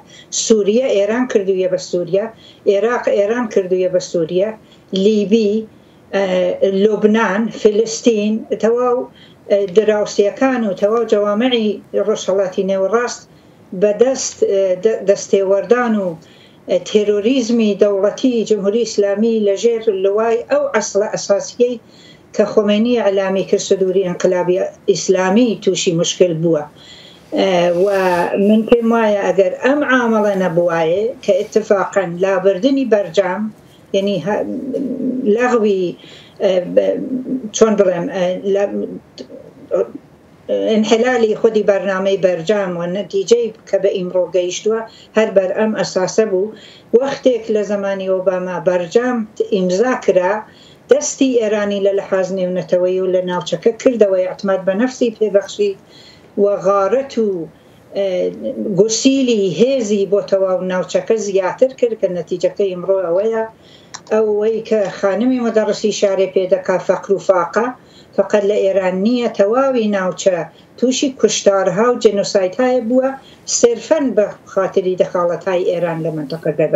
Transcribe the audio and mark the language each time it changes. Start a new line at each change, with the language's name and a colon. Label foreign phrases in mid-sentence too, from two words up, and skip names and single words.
Central Kurdish: سووریە ئێران کردوویە بە سووریا، عێراق ئێران کردوویە بە سووریا، لیبی، لوبنان، فلستین، تەواو دراوسیەکان و تەواو جەوامعی ڕۆژهەڵاتی نێوەڕاست بەدەست دەستێوەردان و تروریزمی دولتی جمهوری اسلامی لەژێر لەوای ئەو ئەسڵە ئەساسیەی کە خۆمێنی ئەعلامی کرد سدووری ئینقلابی ئیسلامی تووشی مشکل بووە و من پێم وایە ئەگەر ئەم عامڵە نەبوایە کە اتفاقاً لابردنی بەرجام یعنی لەغوی چۆن بڵێم
Persian: انحلالی خودی برنامه برجام و نتیجه که به امرو
Central Kurdish: گەیشتووە هەر بەر ئەم ئەساسە بوو. وەختێک لە زمانی ئۆباما بەرجام ئیمزا کرا دەستی ئێرانی لە لەحاز نێونەتەوەی و لە ناوچەکە کردەوەی ئەعتماد بە نەفسی پێبەخشی و غارەت و گوسیلی هێزی بۆ تەواو ناوچەکە زیاتر کرد کە نەتیجەکەی ئەمڕۆ ئەوەیە ئەوەی کە خانمی مەدەڕسی شارێ پێدەکا فەقر و فاقە فقط لە ئێران نییە، تەواوی ناوچە تووشی
Persian: کوشتارها و جنۆسایدهای
Central Kurdish: بووە سێرفەن بە خاتری دەخاڵەتهای ئێران لە منتەقەکەدا.